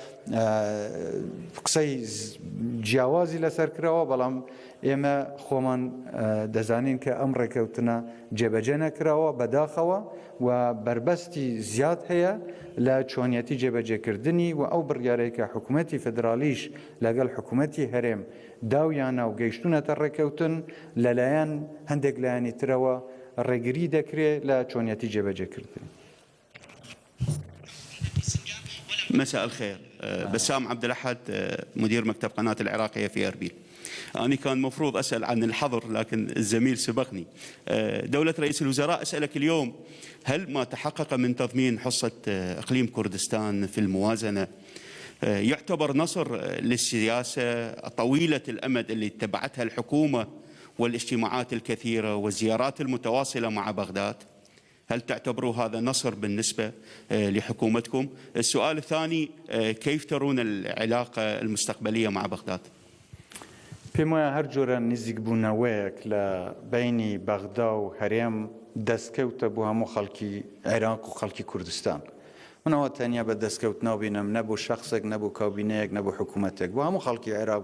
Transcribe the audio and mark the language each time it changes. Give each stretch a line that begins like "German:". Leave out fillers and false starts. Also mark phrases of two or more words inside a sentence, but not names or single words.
Central Kurdish: قسەی جیاوازی لەسەر کراوە بەڵام ئێمە خۆمان دەزانین کە ئەم ڕێکەوتنە جێبەجێ نەکراوە بەداخەوە و بربەستی زیاد هەیە لە چۆنیەتی جێبەجێکردنی و ئەو بڕیارەی کە حکوومەتی فدرالیش لەگەڵ حکوومەتی هەرێم داویانە و گەیشتونەتە ڕێکەوتن لەلایەن هەندێک لایەنی ترەوە ڕێگری دەکرێت لە چۆنیەتی جێبەجێکردن.
Arabic: مساء الخير. بسام عبد الأحد مدير مكتب قناة العراقية في أربيل. أنا كان مفروض أسأل عن الحظر لكن الزميل سبقني. دولة رئيس الوزراء أسألك اليوم هل ما تحقق من تضمين حصة إقليم كردستان في الموازنة يعتبر نصر للسياسة طويلة الأمد اللي اتبعتها الحكومة والاجتماعات الكثيرة والزيارات المتواصلة مع بغداد؟ هل تعتبروا هذا نصر بالنسبة لحكومتكم؟ السؤال الثاني كيف ترون العلاقة المستقبلية مع بغداد؟
Central Kurdish: پێم وایە هەر جۆرە نزیکبوونەوەیەک لە بینی بەغدا و هەرێم دەستکەوتە بۆ هەموو خەڵکی عێراق و خەڵکی کوردستان منەوە تەنیا بە دەستکەوتنەوە بینم نەبوو شخصێک نەبوو کابینەیەک نەبوو حکوومەتێک بۆ هەموو خەڵکی عێراق